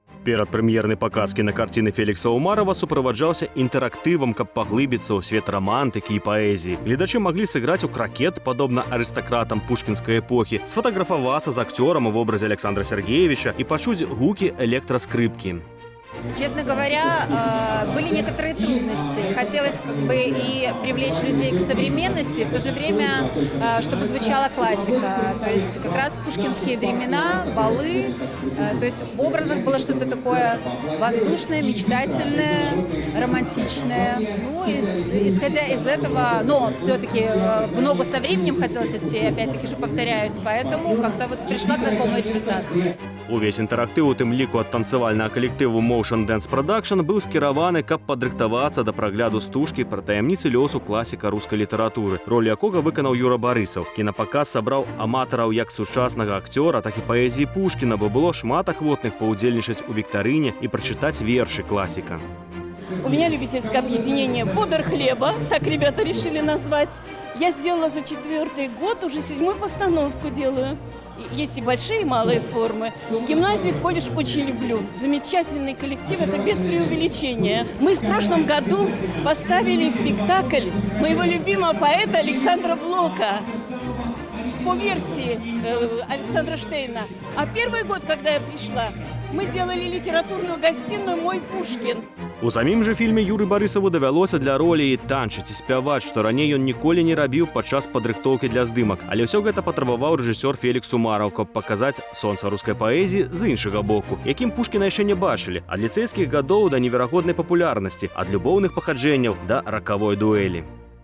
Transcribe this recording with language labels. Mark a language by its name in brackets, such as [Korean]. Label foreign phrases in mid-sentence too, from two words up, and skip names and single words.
[Belarusian] Перадпрэм'ерны паказ кінакарціны Фелікса Умарова суправаджаўся інтэрактывам, каб паглыбіцца ў свет рамантыкі і паэзіі. Гледачы маглі сыграць у кракет, падобна арыстакратам пушкінскай эпохі, сфотаграфавацца з акцёрам у вобразе Александра Сергеевича і пачуць гукі электраскрыпкі. [Russian] Честно говоря, были некоторые трудности. Хотелось и привлечь людей к современности, в то же время, чтобы звучала классика. То есть как раз пушкинские времена, балы. То есть в образах было что-то такое воздушное, мечтательное, романтичное. Ну, исходя из этого, но все-таки в ногу со временем хотелось идти, опять-таки же повторяюсь, поэтому как-то вот пришла к такому результату. [Belarusian] Увесь інтэрактыў, у тым ліку ад танцавальнага калектыву Motion Dance Production, быў скіраваны, каб падрыхтавацца да прагляду стужкі пра таямніцы лёсу класіка рускай літаратуры, роль якога выканаў Юра Барысаў. Кінапаказ сабраў аматараў як сучаснага акцёра, так і паэзіі Пушкіна, бо было шмат ахвотных паўдзельнічаць у віктарыне і прачытаць вершы класіка. [Russian] У меня любительское объединение «Подор хлеба», так ребята решили назвать. Я сделала за 4-й год, уже 7-ю постановку делаю. Есть и большие, и малые формы. Гимназию, колледж очень люблю. Замечательный коллектив, это без преувеличения. Мы в прошлом году поставили спектакль моего любимого поэта Александра Блока по версии Александра Штейна. А первый год, когда я пришла, мы делали литературную гостиную «Мой Пушкин». [Belarusian] У самім жа фільме Юры Барысаву давялося для ролі і танчыць, і спяваць, што раней ён ніколі не рабіў падчас падрыхтоўкі для здымак. Але ўсё гэта патрабаваў рэжысёр Фелікс Умараў, каб паказаць сонца рускай паэзіі з іншага боку, якім Пушкіна яшчэ не бачылі, ад ліцэйскіх гадоў да неверагоднай папулярнасці, ад любоўных пахаджэнняў да ракавой дуэлі.